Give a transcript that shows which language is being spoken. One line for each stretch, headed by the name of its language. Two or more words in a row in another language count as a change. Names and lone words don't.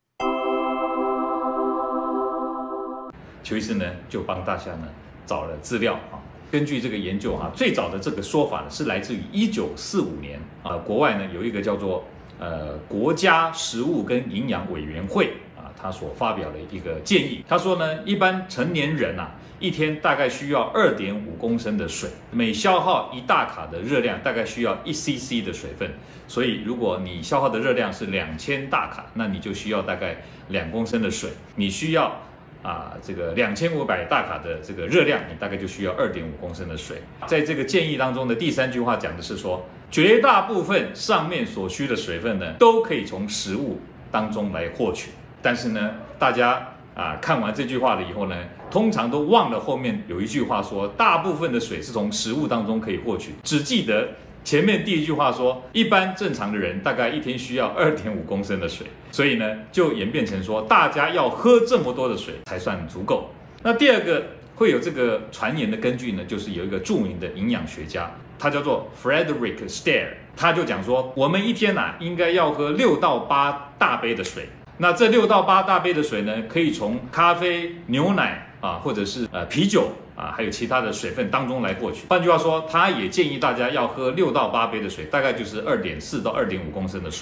Chinese: 邱醫師呢就幫大家呢找了資料根據這個研究最早的這個說法呢是來自於1945年國外呢有一個叫做國家食物跟營養委員會他所發表的一個建議。他說呢，一般成年人一天大概需要2.5公升的水，每消耗1大卡的熱量大概需要1cc 的水分。所以如果你消耗的热量是2000大卡，那你就需要大概2公升的水。你需要這個2500大卡的这個熱量，你大概就需要2.5公升的水。在這個建議當中的第3句話講的是說，絕大部分上面所需的水分呢，都可以從食物當中來獲取。但是呢，大家看完這句話了以後呢，通常都忘了後面有一句話說，大部分的水是從食物當中可以獲取，只記得前面第一句話說，一般正常的人大概一天需要2.5公升的水，所以呢，就演變成說，大家要喝這麼多的水才算足夠。那第二個會有這個傳言的根據呢，就是有一個著名的營養學家，他叫做 Frederick Stare，他就講說，我們一天應該要喝6到8大杯的水。那這6到8大杯的水呢，可以從咖啡、牛奶或者是啤酒還有其他的水分當中來獲取。換句話說，他也建議大家要喝6到8杯的水，大概就是2.4到2.5公升的水。